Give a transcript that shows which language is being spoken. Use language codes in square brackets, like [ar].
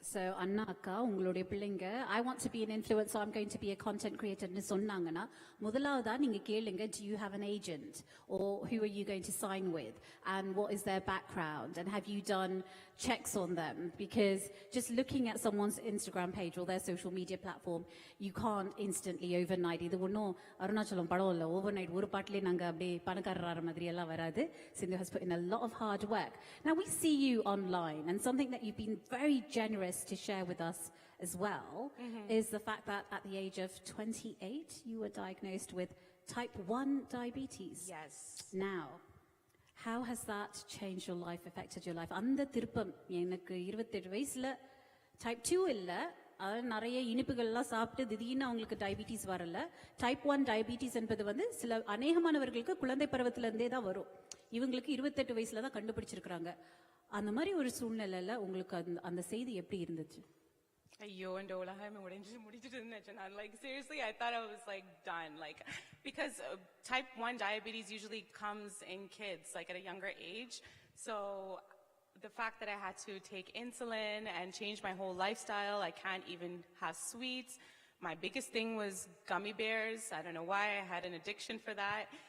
[en] So [ta] அண்ணா அக்கா உங்களுடைய பிள்ளைங்க [en] I want to be an influencer, I'm going to be a content creator [ta] ன்னு சொன்னாங்கன்னா முதலாவதா நீங்க கேளுங்க, [en] do you have an agent or who are you going to sign with and what is their background and have you done checks on them? Because just looking at someone's Instagram page or their social media platform, you can't instantly overnight. [ta] இது ஒன்றும் அருணாச்சலம் படம் இல்லை, overnight ஒரு பாட்டிலே நாங்க அப்படியே பணக்காரர் மாதிரி எல்லாம் வராது. [en] Sindhu has put in a lot of hard work. Now we see you online, and something that you've been very generous to share with us as well is the fact that at the age of 28 you were diagnosed with type 1 diabetes. Yes. Now, how has that changed your life, affected your life? [ta] அந்த திருப்பம் எனக்கு 28 வயசுல type 2 இல்ல, அதாவது நிறைய இனிப்புகள்லாம் சாப்பிட்டு திடீர்னு அவங்களுக்கு டயபிட்டிஸ் வரல. டைப் 1 டயபிட்டிஸ் என்பது வந்து சில அநேகமானவர்களுக்கு குழந்தை பருவத்துல இருந்தே தான் வரும். இவங்களுக்கு 28 வயசுல தான் கண்டுபிடிச்சிருக்காங்க. அந்த மாதிரி ஒரு சூழ்நிலையில உங்களுக்கு அந்த செய்தி எப்படி இருந்துச்சு? ஐயோ இந்த உலகம் முடிஞ்சிட்டு இருந்துச்சு. நான் [en] seriously I thought I was done, because type 1 diabetes usually comes in kids at a younger age. So the fact that I had to take insulin and change my whole lifestyle, I can't even have sweets. My biggest thing was gummy bears. I don't know why, I had an addiction for that.